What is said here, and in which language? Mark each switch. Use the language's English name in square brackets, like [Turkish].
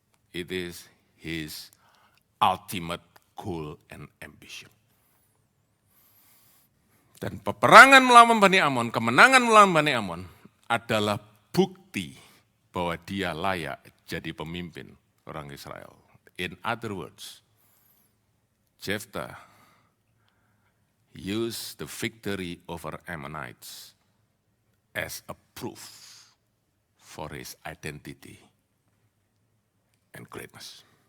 [English] It is his ultimate goal and ambition. [Indonesian] Dan peperangan melawan Bani Amon, kemenangan melawan Bani Amon adalah bukti bahwa dia layak jadi pemimpin orang Israel. [English] In other words, Yefta used the victory over Ammonites as a proof for his identity and greatness.